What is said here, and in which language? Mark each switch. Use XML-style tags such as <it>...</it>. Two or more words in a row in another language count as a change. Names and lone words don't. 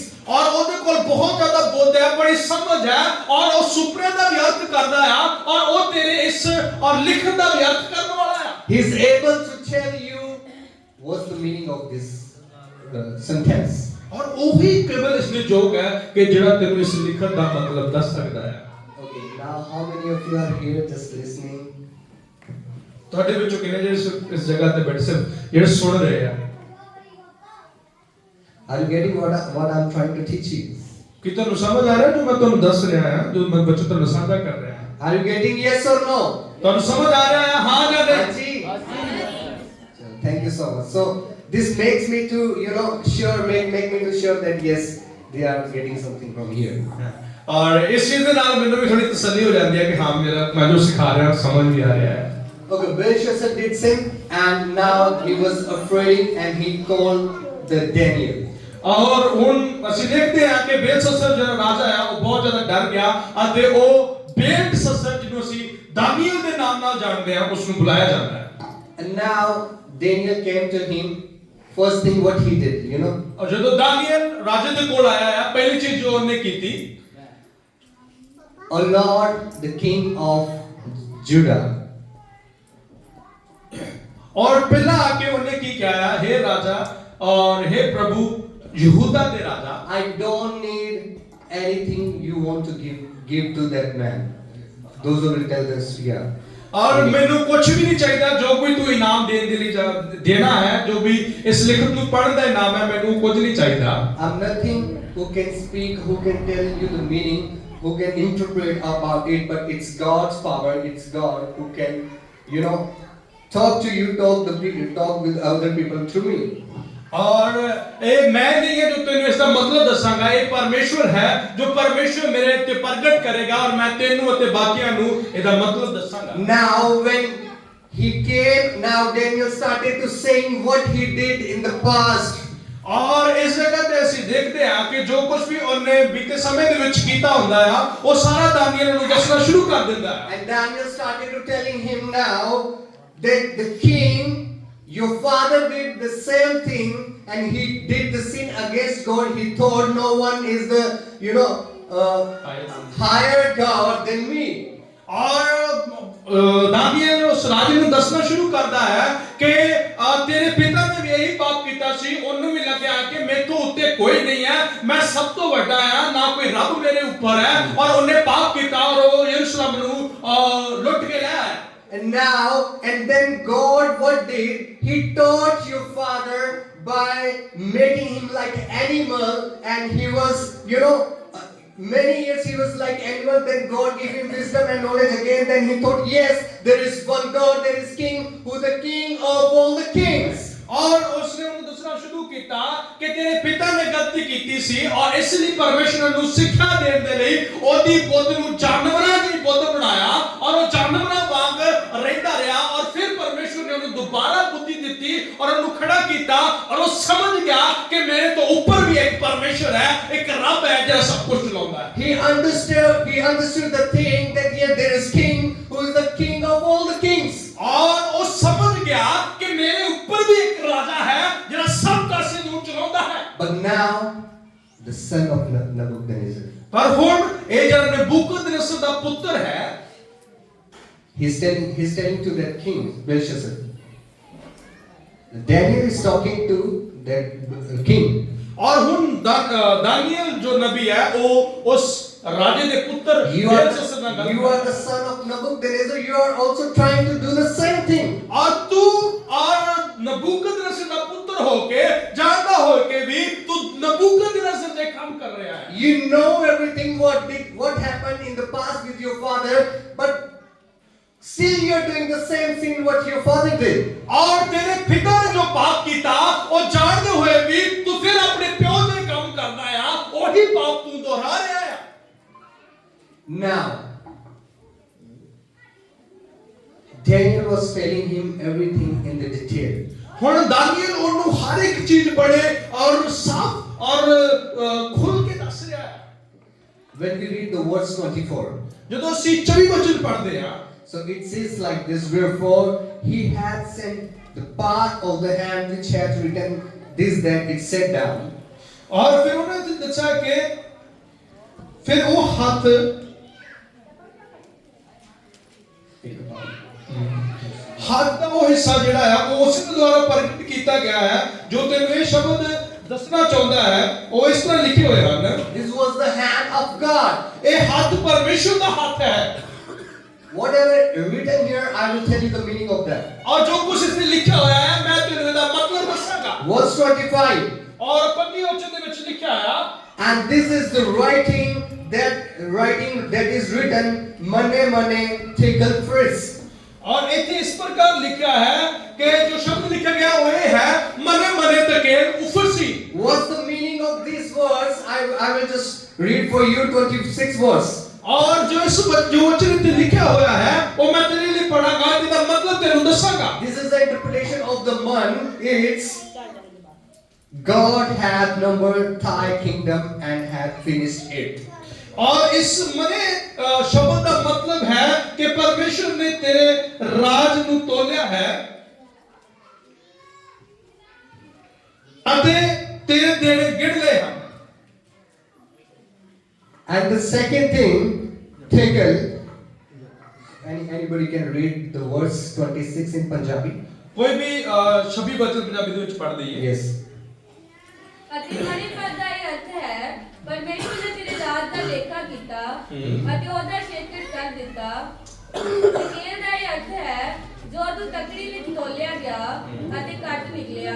<pa>ਔਰ ਉਹਦੇ ਕੋਲ ਬਹੁਤ ਜ਼ਿਆਦਾ ਬੁੱਧ ਹੈ ਬੜੀ ਸਮਝ ਹੈ ਔਰ ਉਹ ਸੁਪਨਿਆਂ ਦਾ ਵੀ ਅਰਥ ਕਰਦਾ ਹੈ ਔਰ ਉਹ ਤੇਰੇ ਇਸ ਔਰ ਲਿਖਣ ਦਾ ਵੀ ਅਰਥ ਕਰਨ ਵਾਲਾ ਹੈ</pa> <en>He is able to tell you what's the meaning of this sentence.</en> <pa>ਔਰ ਉਹੀ ਕੇਵਲ ਇਸ ਦੇ ਯੋਗ ਹੈ ਕਿ ਜਿਹੜਾ ਤੈਨੂੰ ਇਸ ਲਿਖਣ ਦਾ ਮਤਲਬ ਦੱਸ ਸਕਦਾ ਹੈ</pa> <en>Okay, now how many of you are here just listening?</en> <pa>ਤੁਹਾਡੇ ਵਿੱਚੋਂ ਕਿੰਨੇ ਜਿਹੜੇ ਇਸ ਜਗ੍ਹਾ ਤੇ ਬੈਠੇ ਸਿਰਫ ਜਿਹੜੇ ਸੁਣ ਰਹੇ ਆ</pa> <en>Are you getting what I'm trying to teach you?</en> <pa>ਕਿ ਤੁਹਾਨੂੰ ਸਮਝ ਆ ਰਿਹਾ ਜੋ ਮੈਂ ਤੁਹਾਨੂੰ ਦੱਸ ਰਿਹਾ ਹਾਂ ਜੋ ਮੈਂ ਬੱਚੇ ਤੁਹਾਨੂੰ ਸਾਂਝਾ ਕਰ ਰਿਹਾ ਹਾਂ</pa> <en>Are you getting yes or no?</en> <pa>ਤੁਹਾਨੂੰ ਸਮਝ ਆ ਰਿਹਾ ਹੈ ਹਾਂ ਜਾਂ ਨਹੀਂ</pa> <en>Haji? Thank you so much. So this makes me to make me to sure that yes, they are getting something from here.</en> <pa>ਔਰ ਇਸ ਚੀਜ਼ ਦੇ ਨਾਲ ਮੈਨੂੰ ਵੀ ਥੋੜੀ ਤਸੱਲੀ ਹੋ ਜਾਂਦੀ ਹੈ ਕਿ ਹਾਂ ਮੈਂ ਜੋ ਸਿਖਾ ਰਿਹਾ ਸਮਝ ਵੀ ਆ ਰਿਹਾ ਹੈ</pa> <en>Okay, Belshazzar did sing and now he was afraid and he called the Daniel.</en> <pa>ਔਰ ਹੁਣ ਅਸੀਂ ਦੇਖਦੇ ਹਾਂ ਕਿ ਬੇਲਸ਼ੱਸਰ ਜਿਹੜਾ ਰਾਜਾ ਹੈ ਉਹ ਬਹੁਤ ਜ਼ਿਆਦਾ ਡਰ ਗਿਆ ਅਤੇ ਉਹ ਬੇਲਸ਼ੱਸਰ ਜਿਹਨੂੰ ਅਸੀਂ ਦਾਨੀਏਲ ਦੇ ਨਾਮ ਨਾਲ ਜਾਣਦੇ ਹਾਂ ਉਸ ਨੂੰ ਬੁਲਾਇਆ ਜਾਂਦਾ ਹੈ</pa> <en>And now Daniel came to him. First thing what he did,</en> <pa>ਔਰ ਜਦੋਂ ਦਾਨੀਏਲ ਰਾਜੇ ਦੇ ਕੋਲ ਆਇਆ ਹੈ ਪਹਿਲੀ ਚੀਜ਼ ਜੋ ਉਹਨੇ ਕੀਤੀ</pa> <en>O Lord, the King of Judah.</en> <hi>और पहला आके उन्होंने की क्या है हे राजा और हे प्रभु यहूदा दे राजा</hi> <en>I don't need anything you want to give to that man. Those who will tell this, yeah.</en> <hi>और मैंने कुछ भी नहीं चाहिए जो कोई तू इनाम देने के लिए देना है जो भी इस लिखत</hi> <pa>ਨੂੰ ਪੜਨ ਦਾ ਇਨਾਮ ਹੈ ਮੈਨੂੰ ਕੁਝ ਨਹੀਂ ਚਾਹੀਦਾ</pa> <en>I'm nothing who can speak, who can tell you the meaning, who can interpret about it, but it's God's power, it's God who can, talk to you, talk with other people through me.</en> <hi>और ये मैं नहीं है जो तेनू इसका मतलब दसांगा ये परमेश्वर है जो परमेश्वर मेरे ते प्रगट करेगा और</hi> <pa>ਮੈਂ ਤੈਨੂੰ ਅਤੇ ਬਾਕੀਆਂ ਨੂੰ ਇਹਦਾ ਮਤਲਬ ਦੱਸਾਂਗਾ</pa> <en>Now when he came, now Daniel started to saying what he did in the past.</en> <hi>और इस जगह</hi> <pa>ਤੇ ਅਸੀਂ ਦੇਖਦੇ ਹਾਂ ਕਿ ਜੋ ਕੁਝ ਵੀ ਉਹਨੇ ਬੀਤੇ ਸਮੇਂ ਦੇ ਵਿੱਚ ਕੀਤਾ ਹੁੰਦਾ ਆ ਉਹ ਸਾਰਾ ਦਾਨੀਏਲ ਨੂੰ ਦੱਸਣਾ ਸ਼ੁਰੂ ਕਰ ਦਿੰਦਾ ਹੈ</pa> <en>And Daniel started to telling him now that the king, your father did the same thing and he did the sin against God. He thought no one is the higher God than me.</en> <hi>और दानिएल उस राजे</hi> <pa>ਨੂੰ ਦੱਸਣਾ ਸ਼ੁਰੂ ਕਰਦਾ ਹੈ ਕਿ ਤੇਰੇ ਪਿਤਾ ਨੇ ਵੀ ਇਹੀ ਪਾਪ ਕੀਤਾ ਸੀ ਉਹਨੂੰ ਵੀ ਲੱਗਿਆ ਕਿ ਮੈਥੋਂ ਉੱਤੇ ਕੋਈ ਨਹੀਂ ਹੈ ਮੈਂ ਸਭ ਤੋਂ ਵੱਡਾ ਹਾਂ ਨਾ ਕੋਈ ਰੱਬ ਮੇਰੇ ਉੱਪਰ ਹੈ ਔਰ ਉਹਨੇ ਪਾਪ ਕੀਤਾ ਔਰ ਉਹ ਯਰੂਸ਼ਲਮ ਨੂੰ ਲੁੱਟ ਕੇ ਲੈ ਆਇਆ</pa> <en>And then God what did? He taught your father by making him like an animal, and he was, many years he was like animal. Then God gave him wisdom and knowledge again. Then he thought, yes, there is one God, there is King, who the King of all the kings.</en> <hi>और उसने उन्हें दूसरा शुरू किया कि तेरे पिता ने गलती की सी और इसलिए परमेश्वर ने शिक्षा देने के लिए ओदी बुद्ध</hi> <pa>ਨੂੰ ਜਾਨਵਰਾਂ ਦੀ ਬੁੱਧ ਬਣਾਇਆ</pa> <hi>और वो जानवरां वांग रहता रहा और फिर परमेश्वर ने उन्हें दोबारा बुद्धि दी और उन्हें खड़ा किया और वो समझ गया कि मेरे तो ऊपर भी एक परमेश्वर है एक रब है जो सब कुछ चलाता है</hi> <en>He understood the thing that yes, there is King who is the King of all the kings.</en> <hi>और वो समझ गया कि मेरे ऊपर भी एक राजा है जो सब कासे</hi> <pa>ਨੂੰ ਚਲਾਉਂਦਾ</pa> <hi>है</hi> <en>But now the son of Nebuchadnezzar.</en> <pa>ਪਰ ਹੁਣ ਇਹ ਜਿਹੜਾ ਨਬੂਕਦਨੇਸਰ ਦਾ ਪੁੱਤਰ ਹੈ,</pa> <en>He's telling to that king, Belshazzar. Daniel is talking to that king.</en> <pa>ਔਰ ਹੁਣ ਦਾਨੀਏਲ ਜੋ ਨਬੀ ਹੈ ਉਹ ਉਸ ਰਾਜੇ ਦੇ ਪੁੱਤਰ</pa> <en>You</en> <pa>ਬੇਲਸ਼ੱਸਰ ਨਾਲ ਗੱਲ</pa> <en>are the son of Nebuchadnezzar. You are also trying to do the same thing.</en> <pa>ਔਰ ਤੂੰ ਔਰ ਨਬੂਕਦਨੇਸਰ ਦਾ ਪੁੱਤਰ ਹੋ ਕੇ ਜਾਣਦਾ ਹੋ ਕੇ ਵੀ ਤੂੰ ਨਬੂਕਦਨੇਸਰ ਦੇ ਕੰਮ ਕਰ ਰਿਹਾ ਹੈ।</pa> <en>You know everything what happened in the past with your father, but still you are doing the same thing what your father did.</en> <pa>ਔਰ ਤੇਰੇ ਪਿਤਾ ਨੇ ਜੋ ਪਾਪ ਕੀਤਾ ਉਹ ਜਾਣਦੇ ਹੋਏ ਵੀ ਤੂੰ ਫਿਰ ਆਪਣੇ ਪਿਓ ਦੇ ਕੰਮ ਕਰਦਾ ਆ, ਉਹੀ ਪਾਪ ਤੂੰ ਦੁਹਰਾ ਰਿਹਾ ਆ।</pa> <en>Now, Daniel was telling him everything in the detail.</en> <pa>ਹੁਣ ਦਾਨੀਏਲ ਉਹਨੂੰ ਹਰ ਇੱਕ ਚੀਜ਼ ਬੜੇ ਔਰ ਸਾਫ਼ ਔਰ ਖੁੱਲ ਕੇ ਦੱਸ ਰਿਹਾ ਹੈ।</pa> <en>When we read the verse 24,</en> <pa>ਜਦੋਂ ਅਸੀਂ 24 ਵਚਨ ਪੜ੍ਹਦੇ ਆ,</pa> <en>so it says like this, wherefore he hath sent the part of the hand which hath written this that it set down.</en> <pa>ਔਰ ਫਿਰ ਉਹਨੇ ਦੱਸਿਆ ਕਿ ਫਿਰ ਉਹ ਹੱਥ ਦਾ ਉਹ ਹਿੱਸਾ ਜਿਹੜਾ ਆ ਉਹ ਉਸ ਦੁਆਰਾ ਪ੍ਰਗਟ ਕੀਤਾ ਗਿਆ ਹੈ ਜੋ ਤੈਨੂੰ ਇਹ ਸ਼ਬਦ ਦੱਸਣਾ ਚਾਹੁੰਦਾ ਹੈ। ਉਹ ਇਸ ਤਰ੍ਹਾਂ ਲਿਖੇ ਹੋਏ ਹਨ,</pa> <en>This was the hand of God.</en> <pa>ਇਹ ਹੱਥ ਪਰਮੇਸ਼ਰ ਦਾ ਹੱਥ ਹੈ।</pa> <en>Whatever written here, I will tell you the meaning of that.</en> <pa>ਔਰ ਜੋ ਕੁਝ ਇਸ ਵਿੱਚ ਲਿਖਿਆ ਹੋਇਆ ਹੈ ਮੈਂ ਤੈਨੂੰ ਇਹਦਾ ਮਤਲਬ ਦੱਸਾਂਗਾ।</pa> <en>Verse 25.</en> <pa>ਔਰ 25 ਵਚਨ ਦੇ ਵਿੱਚ ਲਿਖਿਆ ਆ,</pa> <en>And this is the writing that is written, Mane Mane Tekel Pris.</en> <pa>ਔਰ ਇੱਥੇ ਇਸ ਪ੍ਰਕਾਰ ਲਿਖਿਆ ਹੈ ਕਿ ਜੋ ਸ਼ਬਦ ਲਿਖਿਆ ਗਿਆ ਉਹ ਇਹ ਹੈ, ਮਨੇ ਮਨੇ ਤਕੇਲ ਉਫਰਸੀ।</pa> <en>What's the meaning of this verse? I will just read for you 26th verse.</en> <pa>ਔਰ ਜੋ ਵਚਨ ਇੱਥੇ ਲਿਖਿਆ ਹੋਇਆ ਹੈ ਉਹ ਮੈਂ ਤੇਰੇ ਲਈ ਪੜਾਂਗਾ, ਇਹਦਾ ਮਤਲਬ ਤੈਨੂੰ ਦੱਸਾਂਗਾ।</pa> <en>This is the interpretation of the man. It's God hath numbered thy kingdom and hath finished it.</en> <pa>ਔਰ ਇਸ ਮਨੇ ਸ਼ਬਦ ਦਾ ਮਤਲਬ ਹੈ ਕਿ ਪਰਮੇਸ਼ਰ ਨੇ ਤੇਰੇ ਰਾਜ ਨੂੰ ਤੋਲਿਆ ਹੈ ਅਤੇ ਤੇਰੇ ਦੇਣੇ ਗਿਣ ਲਏ ਹਨ।</pa> <en>And the second thing, Tekel. Anybody can read the verse 26 in Punjabi?</en> <pa>ਕੋਈ ਵੀ 26 ਵਚਨ ਪੰਜਾਬੀ ਦੇ ਵਿੱਚ ਪੜ੍ਹ ਲਈਏ।</pa> <en>Yes.</en> <pa>ਅਤੇ ਮਨੀ ਪਦ ਦਾ ਇਹ ਅਰਥ ਹੈ, ਪਰਮੇਸ਼ਰ ਨੇ ਤੇਰੇ ਰਾਜ ਦਾ ਲੇਖਾ ਕੀਤਾ ਅਤੇ ਉਹਦਾ ਛੇਤਰ ਕਰ ਦਿੱਤਾ। ਤਕੇਲ ਦਾ ਇਹ ਅਰਥ ਹੈ, ਜੋ ਤੂੰ ਤਕੜੀ ਵਿੱਚ ਤੋਲਿਆ ਗਿਆ ਅਤੇ ਕੱਟ ਨਿਕਲਿਆ।</pa>